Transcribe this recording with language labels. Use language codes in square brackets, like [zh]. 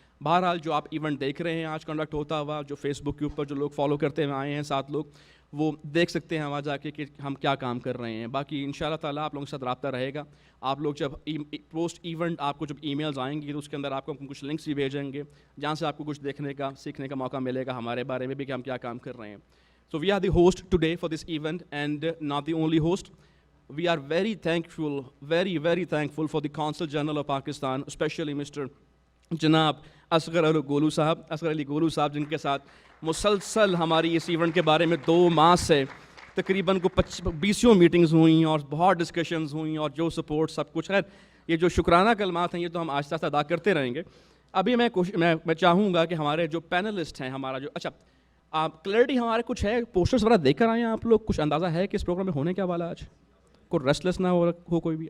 [ur] بہرحال جو آپ ایونٹ دیکھ رہے ہیں آج کنڈکٹ ہوتا ہوا, جو فیس بک کے اوپر جو لوگ فالو کرتے ہوئے آئے ہیں 7 لوگ, وہ دیکھ سکتے ہیں وہاں جا کے کہ ہم کیا کام کر رہے ہیں. باقی ان شاء اللہ تعالیٰ آپ لوگوں کے ساتھ رابطہ رہے گا. آپ لوگ جب پوسٹ ایونٹ آپ کو جب ای میلز آئیں گی تو اس کے اندر آپ کو کچھ لنکس بھی بھیجیں گے جہاں سے آپ کو کچھ دیکھنے کا سیکھنے کا موقع ملے گا ہمارے بارے میں بھی کہ ہم کیا کام کر رہے ہیں. [en] So we are the host today for this event and not the only host. We are very thankful, very thankful for the Consul General of Pakistan, especially Mr. [ur] جناب اصغر علی گولو صاحب, جن کے ساتھ مسلسل ہماری اس ایونٹ کے بارے میں 2 ماہ سے تقریباً 20 میٹنگز ہوئیں اور بہت ڈسکشنز ہوئیں اور جو سپورٹ سب کچھ ہے. یہ جو شکرانہ کلمات ہیں یہ تو ہم آہستہ آہستہ ادا کرتے رہیں گے. ابھی میں چاہوں گا کہ ہمارے جو پینلسٹ ہیں ہمارا جو اچھا کلیئرٹی ہمارے کچھ ہے, پوسٹرز وغیرہ دیکھ کر آئے ہیں آپ لوگ, کچھ اندازہ ہے کہ اس پروگرام میں ہونے کیا والا آج, کوئی ریسٹلیس نہ ہو کوئی بھی.